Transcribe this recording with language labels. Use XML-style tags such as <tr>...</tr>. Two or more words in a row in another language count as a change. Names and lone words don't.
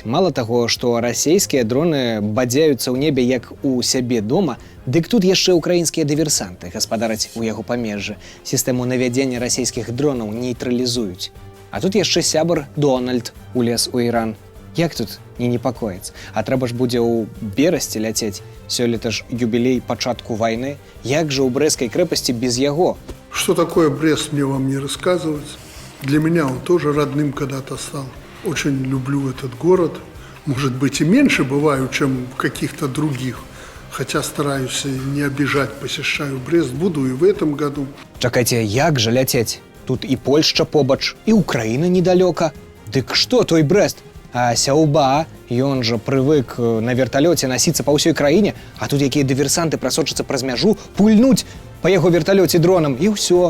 <be>Мала таго, што расейскія дроны бадзяюцца ў небе як у сябе дома, дык тут яшчэ украінскія дыверсанты гаспадараць у яго памежжы. Сістэму навядзення расейскіх дронаў нейтралізуюць. А тут яшчэ сябар Дональд улез у Іран. Як тут не непакоіць? А трэба ж будзе ў берасці ляцець. Сёлета ж юбілей пачатку вайны. Як жа ў Брэсцкай крэпасці без яго?</be> <ru>Что такое Брест, мне вам не рассказывать. Для меня он тоже родным когда-то стал. Очень люблю этот город. Может быть, и меньше бываю, чем в каких-то других. Хотя стараюсь не обижать, посещаю Брест. Буду и в этом году.</ru> <be>Чакайце, як жа ляцець? Тут і Польшча побач, і Украіна недалёка. Дык што той Брэст? А сяўба, ён жа прывык на верталёце насіцца па ўсёй краіне, а тут якія дыверсанты прасочацца праз мяжу, пульнуць па яго верталёце дронам, і ўсё.</be>